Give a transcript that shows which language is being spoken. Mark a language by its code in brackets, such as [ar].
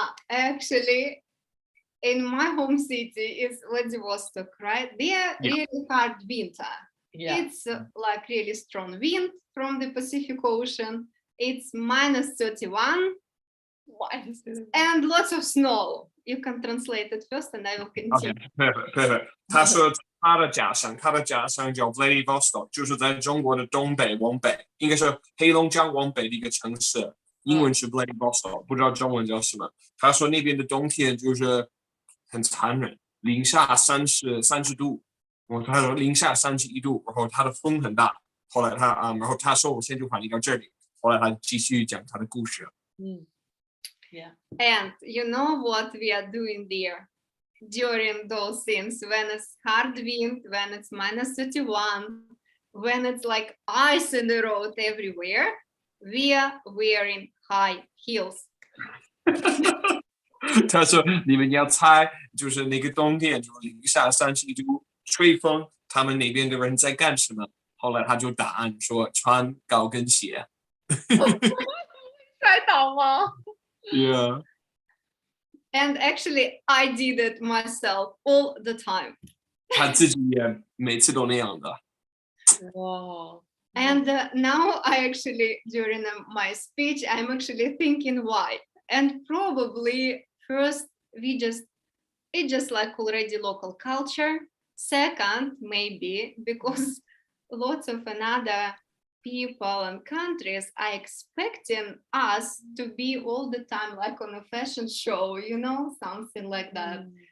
[en] Actually, in my home city is Vladivostok, right? There really hard winter. Yeah. It's like really strong wind from the Pacific Ocean. It's -31 and lots of snow. You can translate it first and I will continue. Okay, perfect. [zh] 他说他的家乡叫 Vladivostok， 就是在中国的东北往北，应该是黑龙江往北的一个城市，英文是 Vladivostok， 不知道中文叫什么。他说那边的冬天就是很残忍，零下30度，他说零下31度，然后他的风很大。后来然后他说我先就翻译到这里，后来他继续讲他的故事。 [en] Yeah. And you know what we are doing there during those things when it's hard wind, when it's -31, when it's like ice in the road everywhere, we are wearing high heels. [zh] 他说你们要猜，就是那个冬天就是零下31度，吹风，他们那边的人在干什么？后来他就答案说穿高跟鞋。摔倒吗？ [en] Yeah. And actually, I did it myself all the time. [zh] 他自己也每次都那样的。 [en] Wow. And now I actually, during my speech, I'm actually thinking why. And probably first, it's just like already local culture. Second, maybe because lots of another people and countries are expecting us to be all the time like on a fashion show, something like that.